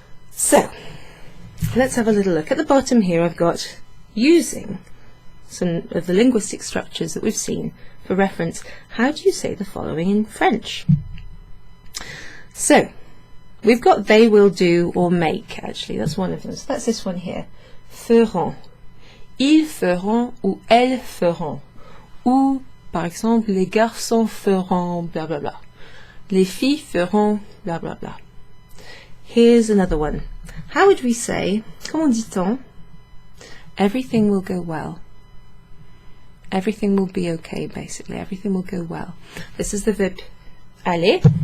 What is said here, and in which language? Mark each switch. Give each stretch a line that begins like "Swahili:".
English: So let's have a little look. At the bottom here I've got using some of the linguistic structures that we've seen for reference. How do you say the following in French? So we've got they will do or make, actually, that's one of them. So that's this one here.
French: Feront. Ils feront ou elles feront. Ou, par exemple, les garçons feront
English: blah blah blah.
French: Les filles feront
English: blah blah blah. Here's another one. How would we say,
French: comment dit-on?
English: Everything will go well. Everything will be okay, basically. Everything will go well. This is the verb aller.